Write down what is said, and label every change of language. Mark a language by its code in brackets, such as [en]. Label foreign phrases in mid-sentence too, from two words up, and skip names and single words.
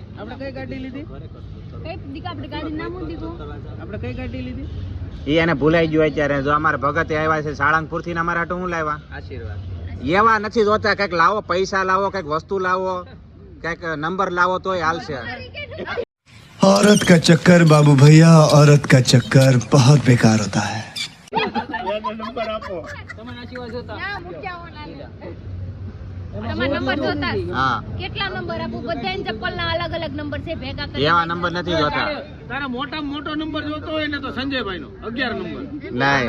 [gu] આપણે કઈ ગાડી લીધી કઈ દીકા આપણે ગાડી નામ દીધું. આપણે કઈ ગાડી લીધી ઈ એને ભૂલાઈ ગયું અત્યારે. જો અમારા ભગતે આવ્યા છે સાળંગપુર થી અમારા હાટુ શું લાવ્યા? આશીર્વાદ એવા નથી જોતા. કઈક લાવો, પૈસા લાવો, કઈક વસ્તુ લાવો, કઈક નંબર લાવો તોય હાલશે. [hi] औरत का चक्कर बाबू भैया, औरत का चक्कर बहुत बेकार होता है. [gu] નંબર આપો. તમે આશીર્વાદ જોતા ના મૂક્યા ઓલાને. તમારા નંબર જોતા હા કેટલા નંબર આપું? બધાને ચપ્પલના અલગ અલગ નંબર છે ભેગા કરી. એવા નંબર નથી જોતા. તારા મોટામાં મોટો નંબર જોતો હોય ને તો સંજયભાઈ નો 11 નંબર. નહીં